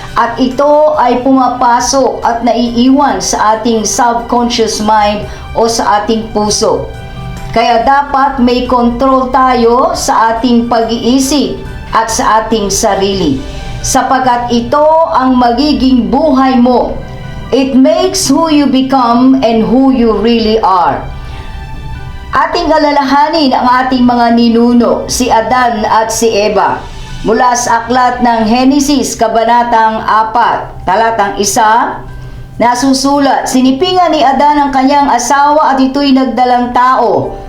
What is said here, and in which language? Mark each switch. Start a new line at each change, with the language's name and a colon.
Filipino: At ito ay pumapasok at naiiwan sa ating
English: subconscious mind
Filipino: o sa ating puso. Kaya dapat may kontrol tayo sa ating pag-iisip at sa ating sarili, sapagkat ito ang magiging buhay mo.
English: It makes who you become and who you really are.
Filipino: Ating alalahanin ang ating mga ninuno, si Adan at si Eva. Mula sa aklat ng Henesis, Kabanatang 4, talatang 1, nasusulat, sinipingan ni Adan ang kanyang asawa at ito'y nagdalang tao.